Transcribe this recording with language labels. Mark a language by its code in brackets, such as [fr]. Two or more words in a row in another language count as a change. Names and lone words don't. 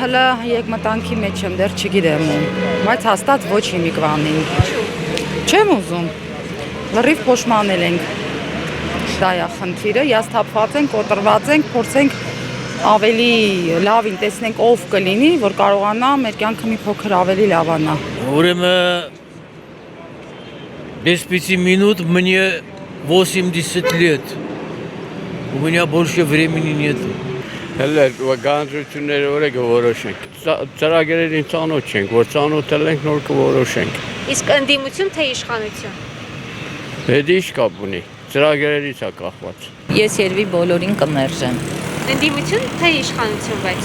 [hy] Հələ եկմտանքի մեջ եմ, դեռ չգիտեմ ում, բայց հաստատ ոչ հիմիկվանին։ Չեմ ուզում։ Լրիվ փոշմանել ենք։ Դա է խնդիրը, հիասթափված ենք, կոտրված ենք, փորձենք ավելի լավին տեսնենք ով կլինի, որ կարողանա մեր կյանքը մի փոքր ավելի լավանա։ [ru] Ուրեմն без 5 минут мне 80 лет. У меня больше времени нет. [hy] Հələ գանձությունները որ կորոշենք։ Ծրագրերին ծանոթ չենք, որ ծանոթել ենք նոր կորոշենք։ Իսկ ընդդիմություն թե իշխանություն։ Դա ինչ կապ ունի։ Ծրագրերից է կախված։ Ես երևի բոլորին կմերժեմ։ Ընդդիմություն թե իշխանություն, բայց։